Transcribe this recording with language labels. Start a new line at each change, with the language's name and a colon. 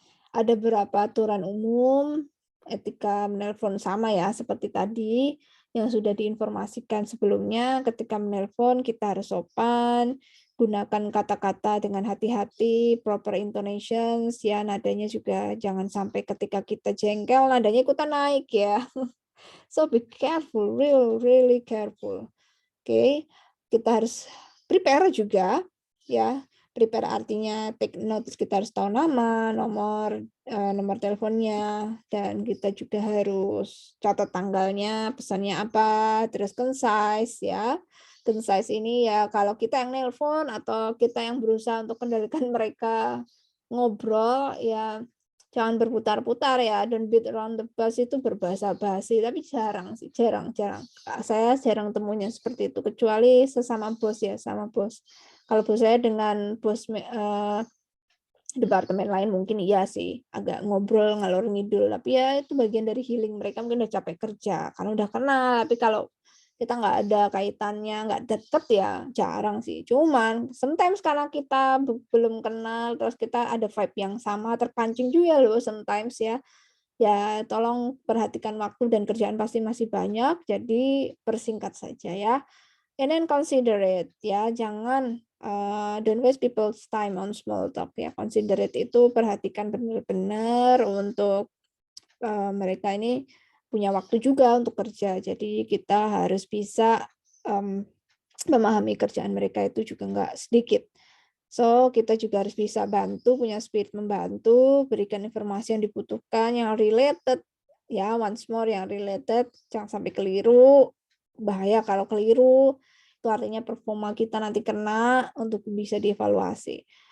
Indonesian: Ada beberapa aturan umum etika menelpon sama ya, seperti tadi yang sudah diinformasikan sebelumnya. Ketika menelpon kita harus sopan, gunakan kata-kata dengan hati-hati, proper intonations ya, nadanya juga jangan sampai ketika kita jengkel nadanya ikutan naik ya.
English: So be careful, really careful.
Indonesian: Oke, kita harus prepare juga ya. Prepare artinya take notes, kita harus tahu nama, nomor teleponnya, dan kita juga harus catat tanggalnya, pesannya apa, terus concise ya. Concise ini ya kalau kita yang nelpon atau kita yang berusaha untuk kendalikan mereka ngobrol ya, jangan berputar-putar ya, don't beat around the bush itu berbahasa basi, tapi jarang sih, jarang. Saya jarang temunya seperti itu, kecuali sesama bos ya, sama bos. Kalau bos saya dengan bos departemen lain mungkin iya sih, agak ngobrol ngalor ngidul, tapi ya itu bagian dari healing mereka mungkin udah capek kerja, karena udah kenal, tapi kalau kita nggak ada kaitannya, nggak deket ya jarang sih. Cuman sometimes karena kita belum kenal, terus kita ada vibe yang sama, terpancing juga loh sometimes ya. Ya tolong perhatikan waktu dan kerjaan pasti masih banyak, jadi persingkat saja ya.
English: And then considerate ya, jangan don't waste people's time on small talk ya.
Indonesian: Considerate itu perhatikan benar-benar untuk mereka ini punya waktu juga untuk kerja. Jadi kita harus bisa memahami kerjaan mereka itu juga nggak sedikit. So, kita juga harus bisa bantu, punya spirit membantu, berikan informasi yang dibutuhkan, yang related, ya, once more yang related, jangan sampai keliru, bahaya kalau keliru, itu artinya performa kita nanti kena untuk bisa dievaluasi.